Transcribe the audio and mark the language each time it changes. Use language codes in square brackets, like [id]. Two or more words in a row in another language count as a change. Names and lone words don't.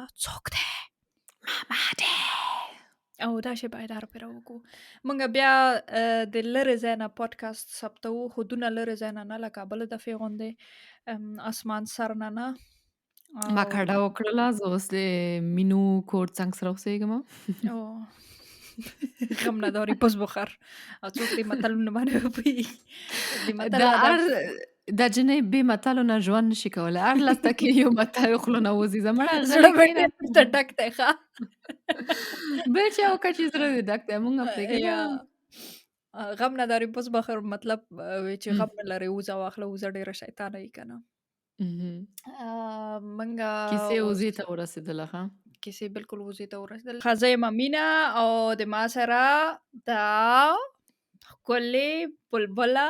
[ps] څوک دی؟ ماما دی. او دا شی باید هر پرې وکړو. موږ بیا د لرې ځای نه پودکاسټ ثبتوو خو دونه لرې ځای نه نه لکه بله دفعې غوندې اسمان سر نه ما او کډه وکړله زه اوس د مینو کور څنګ سره اوسېږم او [fa] غم نداری پس بخور [ps] او څوک دې متلونه باندې وپوهېږي. د متل دا ادب دا جنۍ بې متلو نه ژوند نشي کولی هر لسته کې یو متل خوله نه وځي زمړه زړه غلی مې کښېنه ډېر ډک دی ښه. بل چا وکړه چې زړه دې ډک دی مونږ هم پرېږده یا [fa] غم نداری پس بخور [ps] مطلب چې غم نه لرې وځه واخله وځه ډېره شیطانه یې که نه. موږ کیسې اوس وزې ته ورسېدله ښه کیسې بالکل وزې ته ورسېدل. ښه زه یم مینه او د ما سره دا ښکلې بلبله